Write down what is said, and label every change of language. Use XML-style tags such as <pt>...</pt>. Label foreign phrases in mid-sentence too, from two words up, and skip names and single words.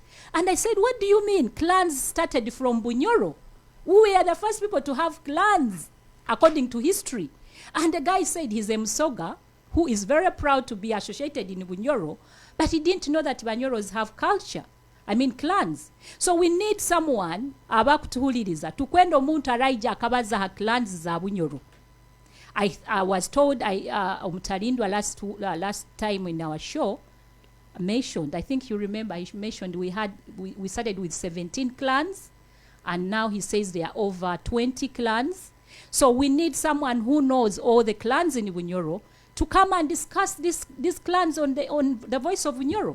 <en>And I said, what do you mean? Clans started from Bunyoro. We are the first people to have clans, according to history. And the guy said he's a Msoga, who is very proud to be associated in Bunyoro, but he didn't know that Bunyoros have culture. I mean clans. So we need someone,</en> <nyo>abakutuhuliriza, tukwenda omuntu araija akabaza ha clans za Bunyoro.</nyo> <en>I was told, Mutalindwa last time in our show, mentioned, I think you remember, he mentioned we started with 17 clans, and now he says there are over 20 clans. So we need someone who knows all the clans in Bunyoro to come and discuss these clans on the Voice of Bunyoro,</en>